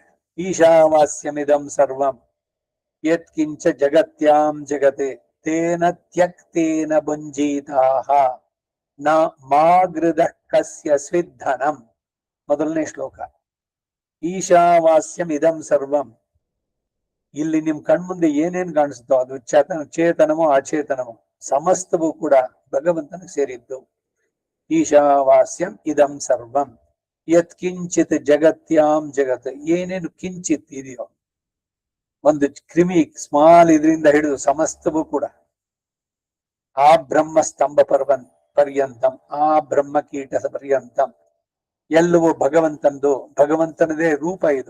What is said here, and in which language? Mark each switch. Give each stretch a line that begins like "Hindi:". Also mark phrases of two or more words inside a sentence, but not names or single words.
Sanskrit: ಈಶಾವಾಸ್ಯಮಿದಂ ಸರ್ವಂ ಯತ್ಕಿಂಚ ಜಗತ್ಯಾಂ ಜಗತೆ ತೇನ ತ್ಯಕ್ತೇನ ಭುಂಜೀತಾಃ ನ ಮಾಗೃದ ಕಸ್ಯ ಸ್ವಿಧನಂ.
Kannada: ಮೊದಲನೇ ಶ್ಲೋಕ.
Sanskrit: ಈಶಾವಾಸ್ಯಂ ಇದಂ ಸರ್ವಂ.
Kannada: ಇಲ್ಲಿ ನಿಮ್ ಕಣ್ಮುಂದೆ ಏನೇನ್ ಕಾಣಿಸುತ್ತೋ ಅದು ಚೇತನಮೋ ಅಚೇತನಮೋ ಸಮಸ್ತವೂ ಕೂಡ ಭಗವಂತನಿಗೆ ಸೇರಿದ್ದು.
Sanskrit: ಈಶಾವಾಸ್ಯಂ ಇದಂ ಸರ್ವಂ ಯತ್ ಕಿಂಚಿತ್ ಜಗತ್ಯಾಂ ಜಗತ್.
Kannada: ಏನೇನು ಕಿಂಚಿತ್ ಇದೆಯೋ, ಒಂದು ಕ್ರಿಮಿ ಸ್ಮಾಲ್ ಇದರಿಂದ ಹಿಡಿದು ಸಮಸ್ತವೂ ಕೂಡ ಆ
Sanskrit: ಬ್ರಹ್ಮ ಸ್ತಂಭ ಪರ್ಯಂತಂ,
Kannada: ಆ
Sanskrit: ಬ್ರಹ್ಮ ಕೀಟ ಪರ್ಯಂತಂ
Kannada: ಎಲ್ಲವೂ ಭಗವಂತಂದು. ಭಗವಂತನದೇ ರೂಪ ಇದು.